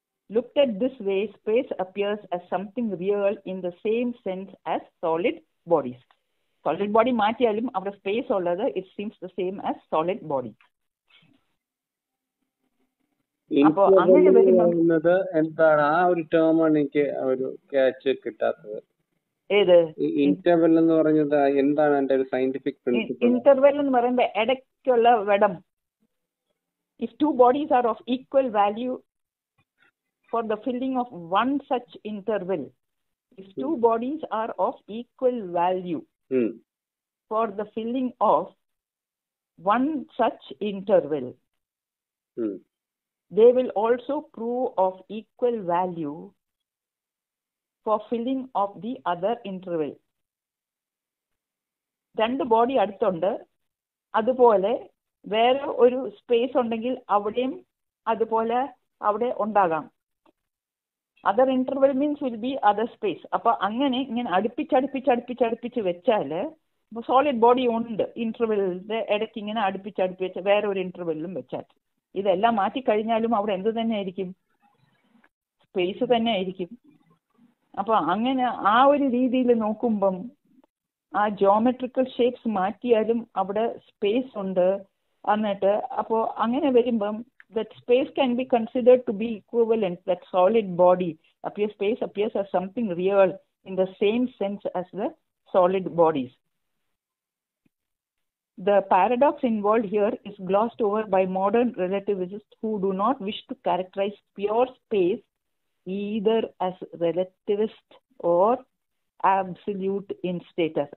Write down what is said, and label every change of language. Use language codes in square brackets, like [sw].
[en] Looked at this way, space appears as something real in the same sense as solid bodies. Solid body [ml] മാറ്റിയാലും അവിടെ space ഉള്ളത് [en] it seems the same as solid body. [ml] അപ്പൊ അങ്ങനെ വരുന്നത് എന്താണ് ആ ഒരു term ആണ് എനിക്ക് ഒരു ക്യാച്ച് കിട്ടാത്തത്. ഏത് ഇന്റർവെൽ എന്ന് പറഞ്ഞത് എന്താണ് അതിന്റെ ഒരു സയന്റിഫിക് പ്രിൻസിപ്പിൾ? ഇന്റർവെൽ എന്ന് പറയുമ്പോൾ ഇടയ്ക്കുള്ള വെടം. [en] If two bodies are of equal value for the filling of one such interval, if two bodies are of equal value for the filling of one such interval, they will also prove of equal value for filling of the other interval. [ml] രണ്ട് body അടുത്തുണ്ട്, അതുപോലെ വേറെ ഒരു space ഉണ്ടെങ്കിൽ അവിടെയും അതുപോലെ അവിടെ ഉണ്ടാകാം. [en] Other interval means will be other space. [ml] അപ്പൊ അങ്ങനെ ഇങ്ങനെ അടുപ്പിച്ചടുപ്പിച്ച് വെച്ചാൽ സോളിഡ് ബോഡി ഉണ്ട്, ഇന്റർവെല്ലിന്റെ ഇടയ്ക്ക് ഇങ്ങനെ അടുപ്പിച്ച് വേറെ ഒരു ഇന്റർവെല്ലിലും വെച്ചാൽ. ഇതെല്ലാം മാറ്റിക്കഴിഞ്ഞാലും അവിടെ എന്ത് തന്നെ ആയിരിക്കും? സ്പേസ് തന്നെ ആയിരിക്കും. അപ്പൊ അങ്ങനെ ആ ഒരു രീതിയിൽ നോക്കുമ്പം ആ ജോമെട്രിക്കൽ ഷേപ്സ് മാറ്റിയാലും അവിടെ സ്പേസ് ഉണ്ട്. എന്നിട്ട് അപ്പോൾ അങ്ങനെ വരുമ്പം [en] that space can be considered to be equivalent, that solid body space appears as something real in the same sense as the solid bodies. The paradox involved here is glossed over by modern relativists who do not wish to characterize pure space either as relativist or absolute in status.